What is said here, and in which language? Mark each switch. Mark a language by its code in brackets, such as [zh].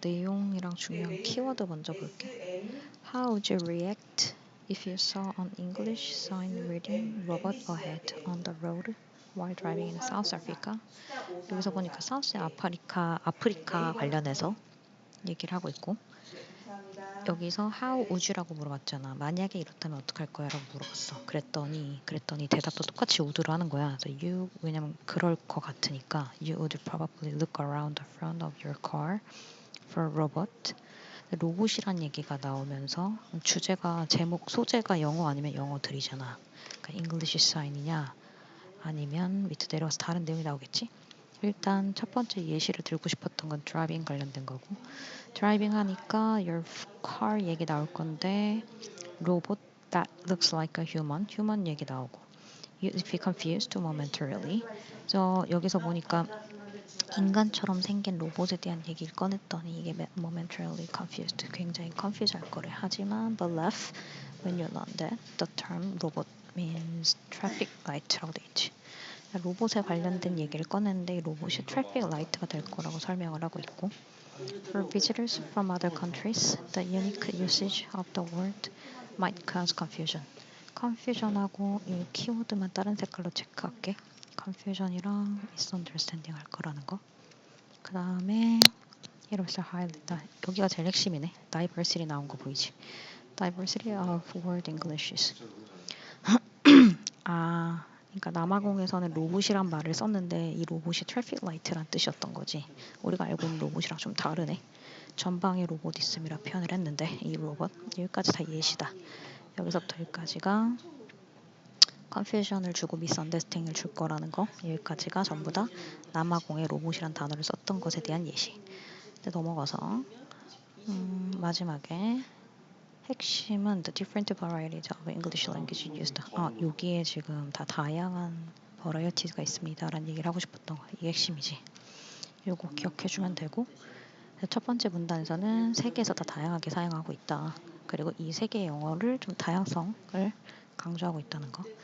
[ko] 내용이랑 중요한 키워드 먼저 볼게. [en] How would you react if you saw an English sign reading robot ahead on the road while driving in South Africa? [ko] 여기서 보니까 사우스 아프리카 관련해서 얘기를 하고 있고, 여기서 [en] how would you [ko] 라고 물어봤잖아. 만약에 이렇다면 어떡할 거야? 라고 물어봤어. 그랬더니 대답도 똑같이 would로 하는 거야. 그래서 왜냐면 그럴 것 같으니까 [en] you would probably look around the front of your car for a robot. [ko] 로봇이란 얘기가 나오면서 소재가 영어 아니면 영어들이잖아. 그러니까 English sign이냐 아니면 밑에 내려와서 다른 내용이 나오겠지? 일단 첫 번째 예시를 들고 싶었던 건 드라이빙 관련된 거고, 드라이빙 하니까 your car 얘기 나올 건데 [en] robot that looks like a human [ko] 얘기 나오고, [en] you'd be confused momentarily. [ko] 그래서 여기서 보니까 인간처럼 생긴 로봇에 대한 얘기를 꺼냈더니 이게 [en] momentarily confused, [ko] 굉장히 confuse 할 거래. 하지만 [en] but laugh when you learn that the term robot means traffic light라고 돼 있지. [ko] 로봇에 관련된 얘기를 꺼냈는데 이 로봇이 트래픽 라이트가 될 거라고 설명을 하고 있고, [en] For visitors from other countries, the unique usage of the word might cause confusion. [ko] confusion하고 이 키워드만 다른 색깔로 체크할게. confusion이랑 misunderstanding 할 거라는 거. 그 다음에 이러면서 highlight, 여기가 제일 핵심이네. diversity 나온 거 보이지? [en] diversity of word Englishes. [ko] 그러니까 남아공에서는 로봇이란 말을 썼는데 이 로봇이 트래픽 라이트란 뜻이었던 거지. 우리가 알고 있는 로봇이랑 좀 다르네. 전방에 로봇 있음이라 표현을 했는데 이 로봇, 여기까지 다 예시다. 여기서부터 여기까지가 컨퓨전을 주고 미스언더스탠딩을 줄 거라는 거, 여기까지가 전부 다 남아공의 로봇이란 단어를 썼던 것에 대한 예시. 이제 넘어가서 마지막에 핵심은 [en] the different varieties of English language used. [ko] 여기에 지금 다 다양한 varieties 있습니다 라는 얘기를 하고 싶었던 거. 이게 핵심이지. 요거 기억해주면 되고, 첫 번째 문단에서는 세계에서 다 다양하게 사용하고 있다. 그리고 이 세계의 영어를 좀 다양성을 강조하고 있다는 거.